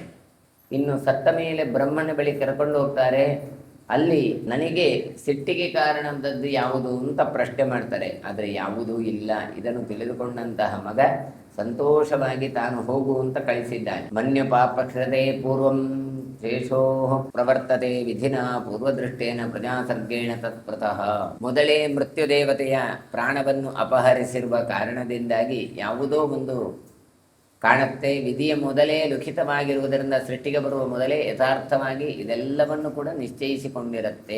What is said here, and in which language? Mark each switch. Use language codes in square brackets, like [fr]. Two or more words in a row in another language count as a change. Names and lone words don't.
[kn] ಇನ್ನು ಸತ್ತ ಮೇಲೆ ಬ್ರಹ್ಮನ ಬಳಿ ಕರ್ಕೊಂಡು ಹೋಗ್ತಾರೆ. ಅಲ್ಲಿ ನನಗೆ ಸಿಟ್ಟಿಗೆ ಕಾರಣದದ್ದು ಯಾವುದು ಅಂತ ಪ್ರಶ್ನೆ ಮಾಡ್ತಾರೆ. ಆದರೆ ಯಾವುದೂ ಇಲ್ಲ. ಇದನ್ನು ತಿಳಿದುಕೊಂಡಂತಹ ಮಗ ಸಂತೋಷವಾಗಿ ತಾನು ಹೋಗು ಅಂತ ಕಳಿಸಿದ್ದಾನೆ. [sa] ಮನ್ಯ ಪಾಪಕ್ಷತೆ ಪೂರ್ವಂ ಶೇಷೋ ಪ್ರವರ್ತತೆ ವಿಧಿನ ಪೂರ್ವದೃಷ್ಟೇನ ಪ್ರಜಾಸರ್ಗೇಣ ತತ್ಪ್ರತಃ. [kn] ಮೊದಲೇ ಮೃತ್ಯು ದೇವತೆಯ ಪ್ರಾಣವನ್ನು ಅಪಹರಿಸಿರುವ ಕಾರಣದಿಂದಾಗಿ ಯಾವುದೋ ಒಂದು ಕಾಣುತ್ತೆ. ವಿಧಿಯ ಮೊದಲೇ ಲಿಖಿತವಾಗಿರುವುದರಿಂದ ಸೃಷ್ಟಿಗೆ ಬರುವ ಮೊದಲೇ ಯಥಾರ್ಥವಾಗಿ ಇದೆಲ್ಲವನ್ನು ಕೂಡ ನಿಶ್ಚಯಿಸಿಕೊಂಡಿರುತ್ತೆ.